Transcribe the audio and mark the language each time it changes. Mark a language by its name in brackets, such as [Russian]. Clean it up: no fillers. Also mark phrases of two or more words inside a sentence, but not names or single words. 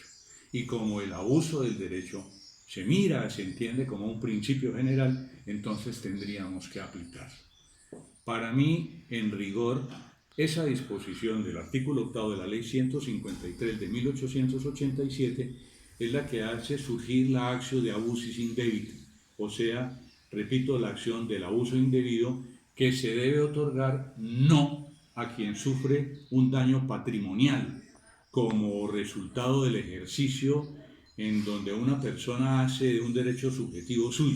[Spanish] Y como el abuso del derecho se mira, se entiende como un principio general, entonces tendríamos que aplicar. Para mí, en rigor, esa disposición del artículo 8 de la Ley 153 de 1887 es la que hace surgir la [Latin] actio de abusis indebiti, [Spanish] o sea, repito, la acción del abuso indebido que se debe otorgar no a quien sufre un daño patrimonial como resultado del ejercicio en donde una persona hace de un derecho subjetivo suyo.